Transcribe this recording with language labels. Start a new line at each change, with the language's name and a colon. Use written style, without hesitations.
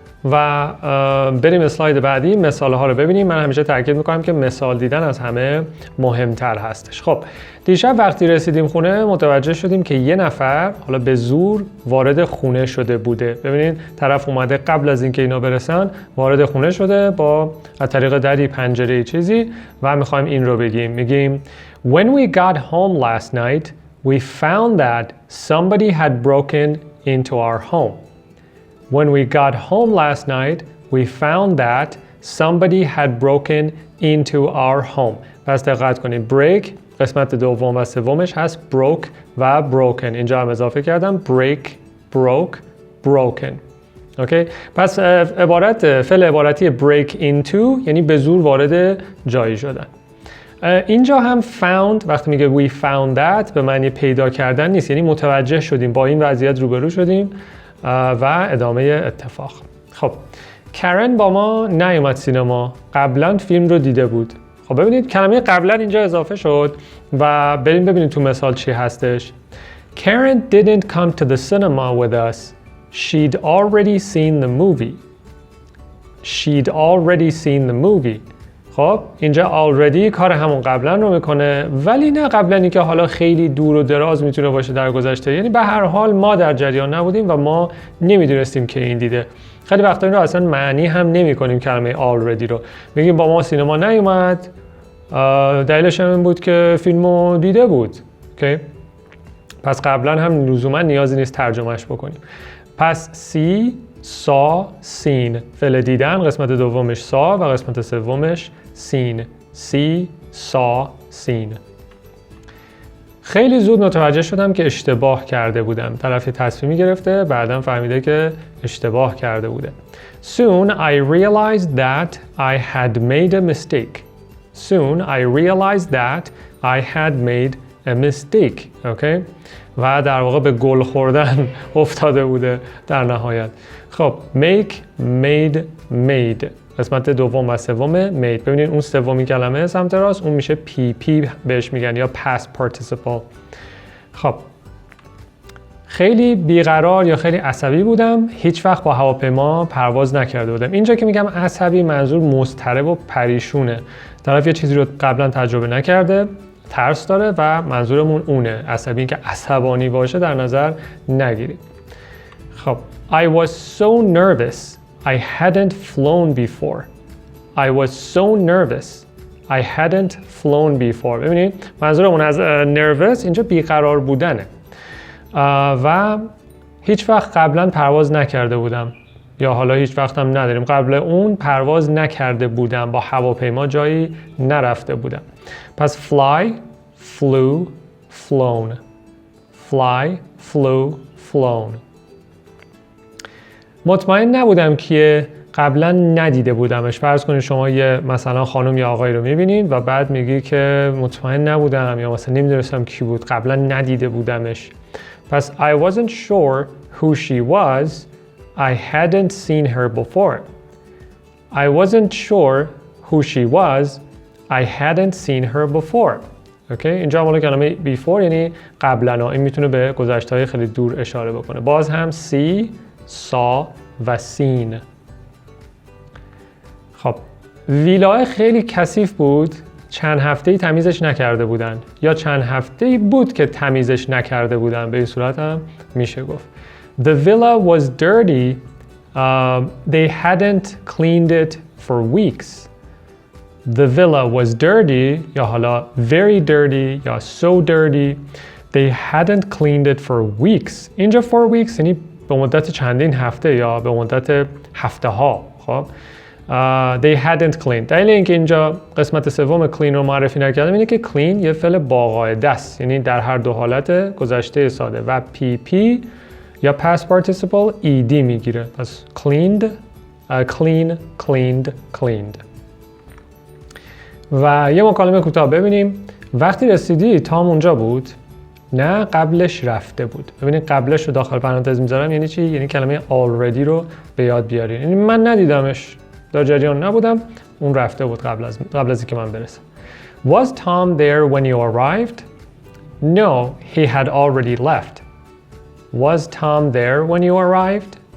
Persian: و بریم اسلاید بعدی، مثال ها رو ببینیم. من همیشه تاکید میکنم که مثال دیدن از همه مهمتر هستش. خب دیشب وقتی رسیدیم خونه متوجه شدیم که یه نفر حالا به زور وارد خونه شده بوده. ببینید طرف اومده قبل از اینکه اینا برسن وارد خونه شده با از طریق دری، پنجره، چیزی، و میخوایم این رو بگیم. میگیم
English: When we got home last night we found that somebody had broken into our home. When we got home last night, we found that somebody had broken into our home.
Persian: پس دقت کنید break قسمت دوم و سومش هست broke و broken. اینجا هم اضافه کردم break، broke، broken. اوکی؟ پس فعل عبارتی break into یعنی به زور وارد جایی شدن. اینجا هم found وقتی میگه we found that به معنی پیدا کردن نیست، یعنی متوجه شدیم، با این وضعیت روبرو شدیم و ادامه اتفاق. خب کرن با ما نیومد سینما، قبلا فیلم رو دیده بود. خب ببینید کلمه قبلا اینجا اضافه شد و بریم ببینید تو مثال چی هستش.
English: Karen didn't come to the cinema with us. She'd already seen the movie. She'd already seen the movie.
Persian: خب اینجا already کار همون قبلا رو میکنه، ولی نه قبلنی که حالا خیلی دور و دراز میتونه باشه در گذشته، یعنی به هر حال ما در جریان نبودیم و ما نمیدونستیم که این دیده. خیلی وقتا این رو اصلا معنی هم نمی کنیم کلمه already رو، میگیم با ما سینما نیومد، دلیلش هم این بود که فیلمو دیده بود. اوکی؟ پس قبلا هم لزوما نیازی نیست ترجمهش بکنیم. پس
English: see، saw، seen
Persian: فعل دیدن، قسمت دومش saw و قسمت سومش seen.
English: see، saw، seen.
Persian: خیلی زود متوجه شدم که اشتباه کرده بودم. طرف تصمیمی گرفته، بعداً فهمیده که اشتباه کرده بوده.
English: Soon I realized that I had made a mistake. Soon I realized that I had made a mistake. Okay?
Persian: و در واقع به گل خوردن افتاده بوده در نهایت. خب
English: make، made، made
Persian: قسمت دوم و سوم made. ببینید اون سومی کلمه سمت راست اون میشه PP بهش میگن یا past participle. خب خیلی بیقرار یا خیلی عصبی بودم، هیچ وقت با هواپیما پرواز نکرده بودم. اینجا که میگم عصبی منظور مضطرب و پریشونه. طرف یه چیزی رو قبلا تجربه نکرده، ترس داره و منظورمون اونه. عصبی که عصبانی باشه در نظر نگیرید. خب
English: I was so nervous I hadn't flown before. I was so nervous I hadn't flown before.
Persian: ببینید منظورمون از nervous اینجا بیقرار بودنه و هیچ وقت قبلا پرواز نکرده بودم یا حالا هیچ وقت هم نداریم. قبل اون پرواز نکرده بودم، با هواپیما جایی نرفته بودم. پس
English: fly, flew, flown. Fly, flew, flown.
Persian: مطمئن نبودم که قبلا ندیده بودمش. فرض کنید شما یه مثلا خانم یا آقایی رو میبینید و بعد میگی که مطمئن نبودم یا مثلا نمیدونستم کی بود، قبلا ندیده بودمش. پس
English: I wasn't sure who she was. I hadn't seen her before. I wasn't sure who she was. I hadn't seen her before.
Persian: اوکی، اینجا مال کلمه before یعنی قبلا. این میتونه به گذشته‌های خیلی دور اشاره بکنه. باز هم
English: see, saw
Persian: و seen. خب ویلا خیلی کثیف بود، چند هفته‌ای تمیزش نکرده بودن یا چند هفته‌ای بود که تمیزش نکرده بودن. به این صورت هم میشه گفت
English: The villa was dirty. They hadn't cleaned it for weeks. The villa was dirty
Persian: یا حالا
English: very dirty یا so dirty. They hadn't cleaned it for weeks.
Persian: اینجا for weeks یعنی به مدت چندین هفته یا به مدت هفته ها. خب
English: they hadn't cleaned.
Persian: دلیل اینکه اینجا قسمت سوم clean رو معرفی نکردم اینه که clean یه فعل با قاعده است، یعنی در هر دو حالت گذشته ساده و pp یا past participle ed میگیره.
English: پس cleaned, clean, cleaned, cleaned.
Persian: و یه مکالمه کوتاه ببینیم. وقتی رسیدی تام اونجا بود؟ نه، قبلش رفته بود. ببینید قبلش رو داخل پرانتز میذارم یعنی چی؟ یعنی کلمه already رو به یاد بیارین. یعنی من ندیدمش، در جریان نبودم، اون رفته بود قبل از اینکه من برسم.
English: Was Tom there when you arrived? No, he had already left. Was Tom there when you arrived?